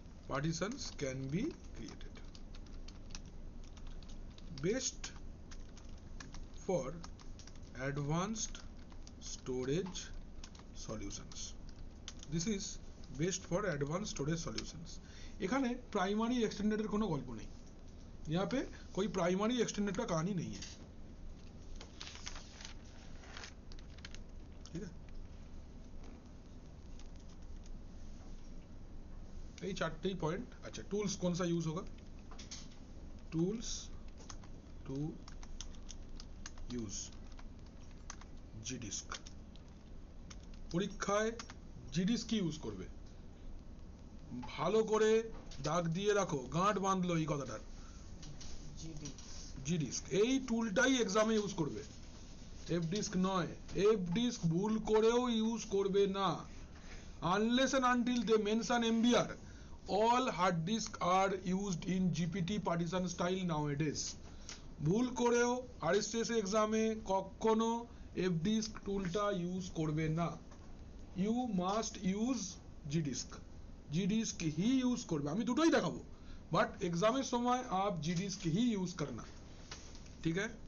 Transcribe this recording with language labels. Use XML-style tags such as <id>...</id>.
<en>Partitions can be created. Best for advanced storage solutions. This is best for advanced storage solutions.</en> <bn>এখানে primary extended এর কোনো গল্প নেই।</bn> <hi>यहाँ पे कोई प्राइमरी एक्सटेंडेड का कहानी नहीं है, ठीक है। यही चारटेई पॉइंट। अच्छा, टूल्स कौन सा यूज होगा?</hi> <en>tools to use</en> <hi>জিডিস্ক।</hi> <bn>পরীক্ষায় জিডিস্ক কি ইউজ করবে? ভালো করে দাগ দিয়ে রাখো, গাঁট বাঁধলো এই কথাটার। জিডিস্ক এই টুলটাই এক্সামে ইউজ করবে, এফ ডিস্ক নয়। এফ ডিস্ক ভুল করেও ইউজ করবে না,</bn> <en>unless and until they mention MBR. All hard disk are used in GPT partition style nowadays.</en> <bn>ভুল করেও RSS এক্সামে কখনো এফ ডিস্ক টুলটা ইউজ করবে না।</bn> <en>You must use gdisk.</en> <bn>জিডিস্ক</bn> <hi>he use</hi> <bn>করবে, আমি দুটোই দেখাবো, বাট এক্সামের সময়</bn> <hi>आप জিডিস্ক ही यूज करना,</hi> <bn>ঠিক है।</bn>